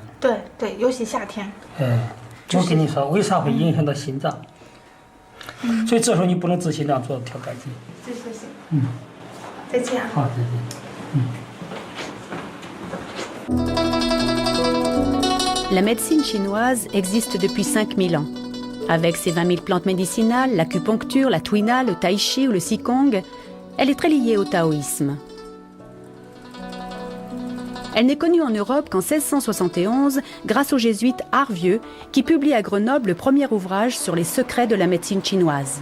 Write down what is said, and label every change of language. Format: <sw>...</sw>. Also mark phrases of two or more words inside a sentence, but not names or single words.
<zh>对对，尤其夏天。哎。我跟你说，为啥会影响到心脏？所以这时候你不能自心脏做调肝气。谢谢。再见。好，再见。</zh> <fr>La médecine chinoise existe depuis 5000 ans. Avec ses 20 000 plantes médicinales, l'acupuncture, la tuina, le tai chi ou le qigong, elle est très liée au taoïsme. Elle n'est connue en Europe qu'en 1671 grâce au jésuite Arvieux qui publie à Grenoble le premier ouvrage sur les secrets de la médecine chinoise.</fr>